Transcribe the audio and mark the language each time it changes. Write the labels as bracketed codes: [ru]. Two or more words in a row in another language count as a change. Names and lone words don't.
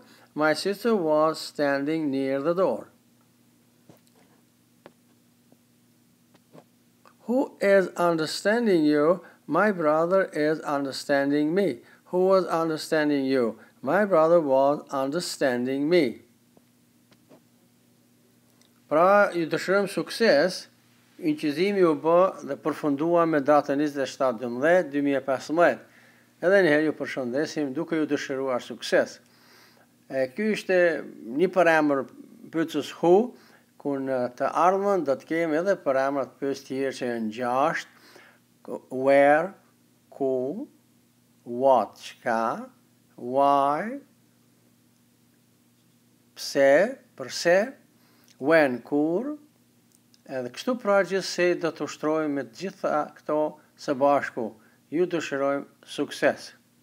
[en] My sister was standing near the door. Who is understanding you? My brother is understanding me. Who was understanding you? My brother was understanding me. [sq] Pra, ju dëshirojmë sukses, inqizimi u bë dhe përfundua me datën 27/12/2015. Edhe njëherë ju përshëndesim duke ju dëshiruar sukses. Ky ishte një përemër pyetës who, ku në të ardhmen do të kemi edhe përemrat pyetës tjerë që janë 6, [en] where, ku, what, çka, why, [sq] pse, përse, when, kur, edhe kështu pra gjithsej do të ushtrojmë me të gjitha këto së bashku. Ju dëshirojmë sukses.